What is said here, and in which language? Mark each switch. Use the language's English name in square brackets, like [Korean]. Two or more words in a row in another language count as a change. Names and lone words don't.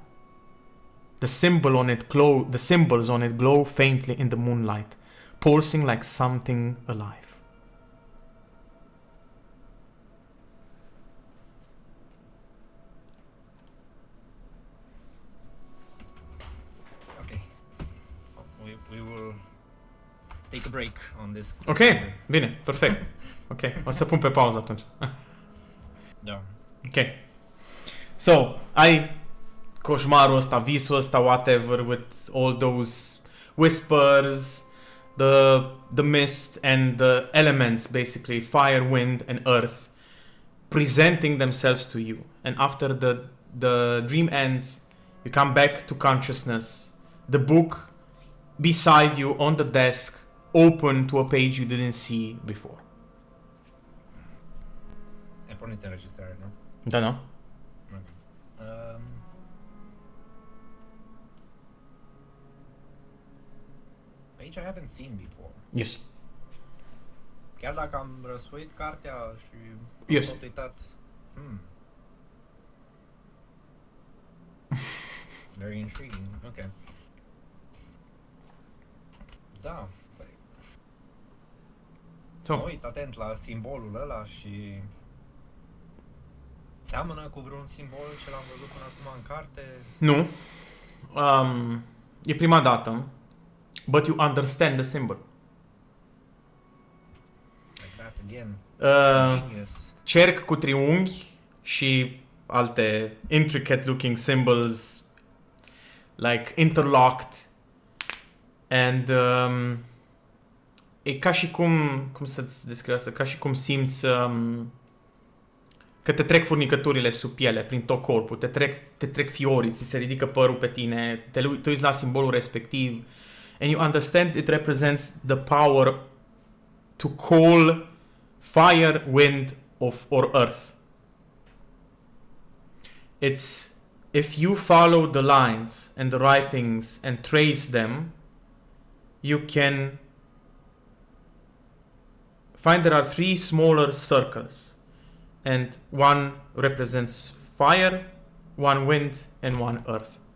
[English] The symbols on it glow faintly in the moonlight, pulsing like something alive. Okay. We will take a break on this. [Romanian] Ok, bine, perfect. Ok, o să pun pe pauză atunci. Da. Ok. So, ai coșmarul ăsta, visul ăsta, [English] whatever, with all those whispers, the mist and the elements, basically, fire, wind and earth, presenting themselves to you. And after the dream ends, you come back to consciousness. The book beside you on the desk, open to a page you didn't see before. [Romanian] Ai pornit înregistrare, nu? Da, nu? [English] Page I haven't seen before. Yes. [Romanian] Chiar dacă am răsfoit cartea și [English] Yes. [Romanian] tot uitat. [English] Very intriguing. Ok. [Romanian] Da. Păi, [English] So, [Romanian] mă uit atent la simbolul ăla și seamănă cu vreun simbol ce l-am văzut până acum în carte. nu. E prima dată. [English] But you understand the symbol. Like that again. Genius. [Romanian] Cerc cu triunghi și alte [English] intricate looking symbols like interlocked and [Romanian] e ca și cum să-ți descriu asta, ca și cum simți că te trec furnicăturile sub piele, prin tot corpul, te trec fiorii, ți se ridică părul pe tine, te uiți la simbolul respectiv [English] and you understand it represents the power to call fire, wind or earth. It's if you follow the lines and the writings and trace them, you can find there are 3 smaller circles and one represents fire, one wind and one earth.